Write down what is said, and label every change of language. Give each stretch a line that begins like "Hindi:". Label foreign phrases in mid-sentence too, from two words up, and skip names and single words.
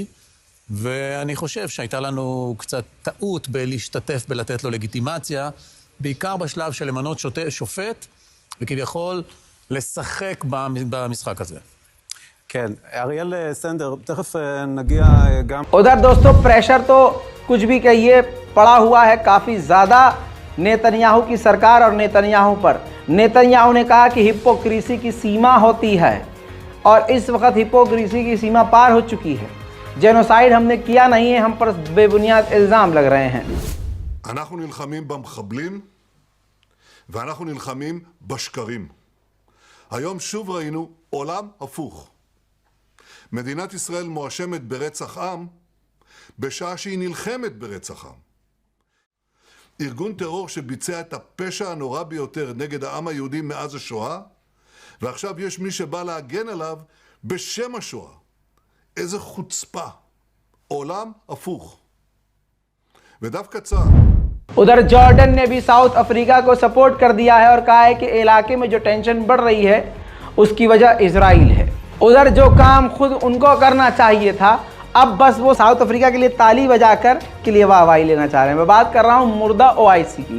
Hebrew: ואני חושב שהייתה לנו קצת טעות בלהשתתף בלתת לו לגיטימציה, בעיקר בשלב של למנות שופט, וכביכול לשחק במשחק הזה. כן, אריאל סנדר, תכף נגיע גם...
Hindi: उधर दोस्तों, प्रेशर तो कुछ भी कहिए पड़ा हुआ है काफ़ी ज़्यादा नेतन्याहू की सरकार और नेतन्याहू पर। नेतन्याहू ने कहा कि हिपोक्रेसी की सीमा होती है और इस वक्त हिपोक्रेसी की सीमा पार हो चुकी है। जेनोसाइड हमने किया नहीं है, हम पर बेबुनियाद इल्ज़ाम लग रहे हैं।
Hebrew: אנחנו נלחמים במחבלים ואנחנו נלחמים בשקרים. היום שוב ראינו עולם הפוך. מדינת ישראל מואשמת ברצח עם בשעה שהיא נלחמת ברצח עם. ארגון טרור שביצע את הפשע הנורא ביותר נגד העם היהודי מאז השואה, ועכשיו יש מי שבא להגן עליו בשם השואה. איזה חוצפה. עולם הפוך. ודווקא צה"ל.
Hindi: उधर जॉर्डन ने भी साउथ अफ्रीका को सपोर्ट कर दिया है और कहा है कि इलाके में जो टेंशन बढ़ रही है उसकी वजह इजराइल है। उधर जो काम खुद उनको करना चाहिए था, अब बस वो साउथ अफ्रीका के लिए ताली बजाकर के लिए वाहवाही लेना चाह रहे हैं। मैं बात कर रहा हूँ मुर्दा OIC की।